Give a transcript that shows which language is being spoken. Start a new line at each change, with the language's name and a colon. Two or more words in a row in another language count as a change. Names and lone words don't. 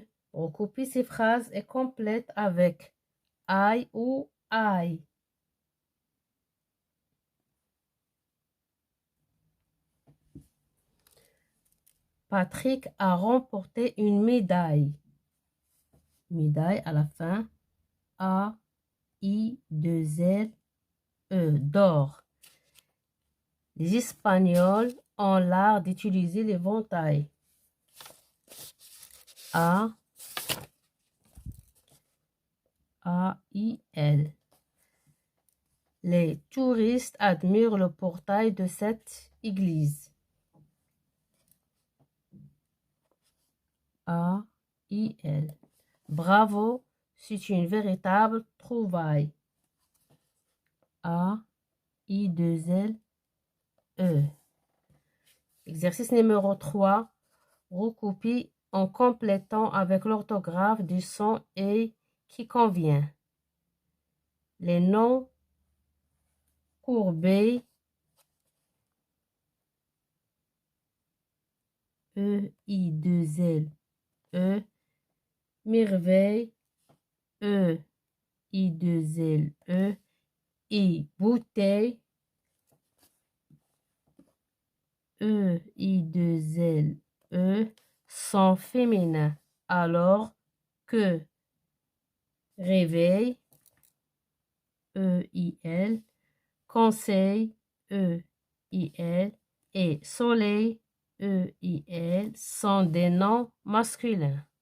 French: Recopie ces phrases et complète avec I ou I. Patrick a remporté une médaille. Médaille à la fin. A-I-2-L-E. D'or. Les Espagnols ont l'art d'utiliser l'éventail. A-I-L. Les touristes admirent le portail de cette église. A-I-L. Bravo, c'est une véritable trouvaille. A-I-2-L-E. Exercice numéro 3. Recopie en complétant avec l'orthographe du son et qui convient. Les noms courbés, E-I-2-L-E, merveille, E-I-2-L-E, I, bouteille. E, I, 2 L, E, sont féminins. Alors que réveil, E, I, L, conseil, E, I, L, et soleil, E, I, L, sont des noms masculins.